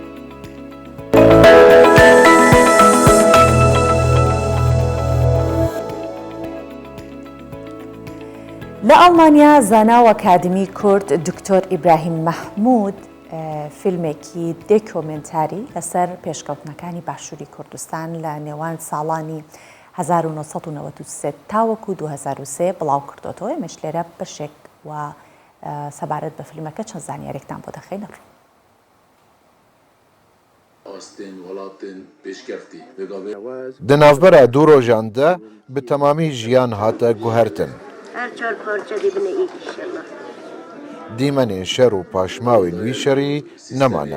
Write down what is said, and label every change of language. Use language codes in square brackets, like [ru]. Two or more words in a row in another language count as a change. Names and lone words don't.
[ckb] لە ئەڵمانیا زانا و ئەکادمی کورد دکتۆر ئیبراهیم مەحموود فیلمێکی دۆکیۆمنتاری لەسەر پێشکەوتنەکانی باشووری کوردستان لە نێوان ساڵانی 1993 تاوەکو 2003 بڵاو کردوەوە. ئێمەش لێرە بەشێک و سەبارەت بە فیلمەکە چەند زانیاریێکتان بۆ دەخەینە. [ku] Di navbera du rojan de bi temamî jiyan hate guhertin. Dîmenên şer û paşmawên wî şerî nemane.